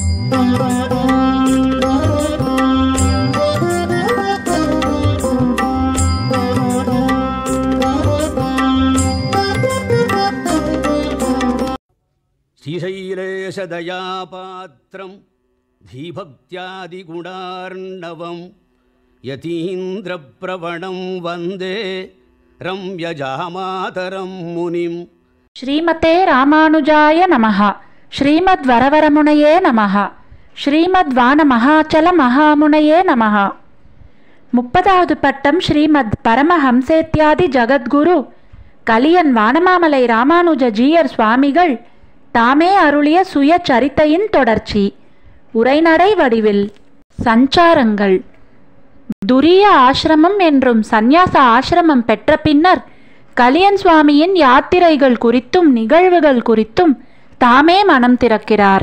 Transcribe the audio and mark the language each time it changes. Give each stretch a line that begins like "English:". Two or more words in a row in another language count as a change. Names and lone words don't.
Sanskrit: श्रीशैलेशदयापात्रं धीभक्त्यादिगुणार्णवं यतीन्द्रप्रवणं वन्दे रम्यजामातरं मुनिं। श्रीमते रामानुजाय नमः। श्रीमद्वरवरमुनये नमः। श्रीमद्वानमहाचल महामुनये नमः।
Tamil: 30வது பட்டம் ஸ்ரீமத் பரமஹம்சேத்யாதி ஜகத்குரு கலியன் வானமாமலை ராமானுஜ ஜீயர் சுவாமிகள் தாமே அருளிய சுய சரித்தையின் தொடர்ச்சி. உரைநடை வடிவில். சஞ்சாரங்கள். துரிய ஆசிரமம் என்றும் சந்நியாச ஆசிரமம் பெற்ற பின்னர் கலியன் சுவாமியின் யாத்திரைகள் குறித்தும் நிகழ்வுகள் குறித்தும் தாமே மனம் திறக்கிறார்.